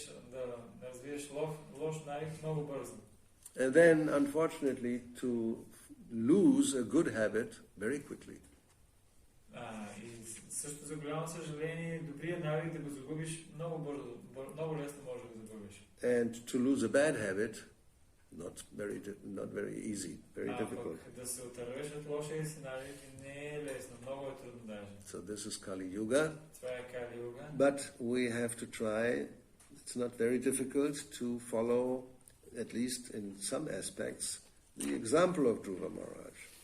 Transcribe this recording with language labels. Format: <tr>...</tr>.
<bg>Да развиеш лош навик много бързо.</bg> <en>And then, unfortunately, to lose a good habit very quickly.</en> <bg>И също за голямо съжаление, добрият навик да го загубиш много бързо, много лесно може да го загубиш.</bg> <en>And to lose a bad habit, not very easy, very difficult.</en> <bg>Пък да се отървеш от лошия си навик не е лесно, много е трудно даже.</bg> <en>So this is Kali-yoga.</en> <bg>Това е Кали-йога.</bg> <en>But we have to try. It's not very difficult to follow, at least in some aspects, the example of Dhruva Maharaj.</en>